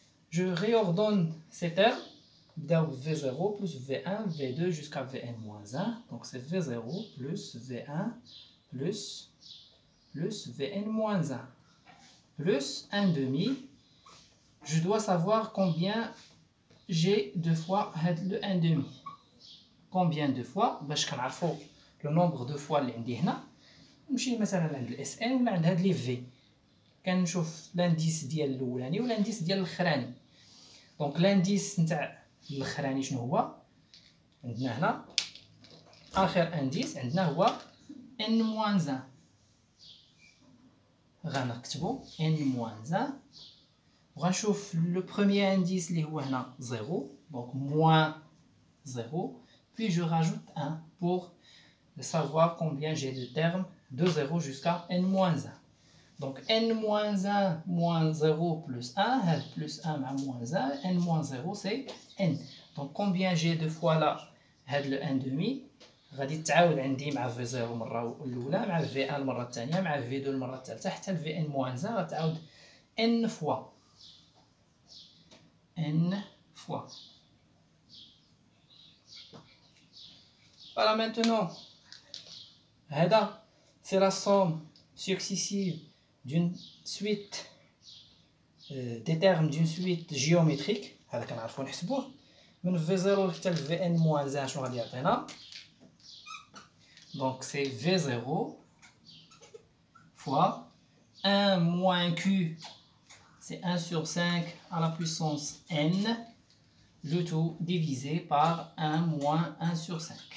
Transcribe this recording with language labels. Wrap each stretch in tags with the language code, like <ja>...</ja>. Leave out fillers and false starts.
<fr>Je réordonne ces termes. V0 plus V1, V2 jusqu'à Vn-1. Donc c'est V0 plus V1 plus Vn-1 plus 1 demi. Je dois savoir combien j'ai de fois le 1 demi. Combien de fois?</fr> <ar>باش كنعرفوا</ar> <fr>le nombre de fois</fr> <ar>اللي عندي هنا نمشي مثلا عند Sn ولا عند هاد لي V. كنشوف لانديس ديال الاولاني ولانديس ديال الاخراني. دونك لانديس نتاع الاخراني شنو هو؟ عندنا هنا اخر انديس عندنا هو n-1. غنكتبو n-1 وغنشوف</ar> <fr>le premier indice</fr> <ar>اللي هو هنا</ar> <fr>0 donc moins 0 puis je rajoute 1 pour savoir combien j'ai de termes de 0 jusqu'à n-1 donc n-1 moins 0 plus 1 plus 1 مع moins 1 n-0 c'est n donc combien j'ai de fois là</fr> <ar>هاد</ar> <fr>le n demi</fr> <ar>غادي تعاود عندي مع</ar> <fr>v0</fr> <ar>المره الاولى مع</ar> <fr>v1</fr> <ar>المره الثانيه مع</ar> <fr>v2</fr> <ar>المره الثالثه حتى</ar> <fr>vn-1</fr> <ar>غتعاود</ar> <fr>n fois n fois. Voilà maintenant, c'est la somme successive d'une suite des termes d'une suite géométrique.</fr> <ar>هذا كنعرفو نحسبوه من v0 حتى vn-1 شنو غادي يعطينا.</ar> <fr>Donc c'est v0 fois 1 moins q, c'est 1 sur 5 à la puissance n, le tout divisé par 1 moins 1 sur 5.</fr>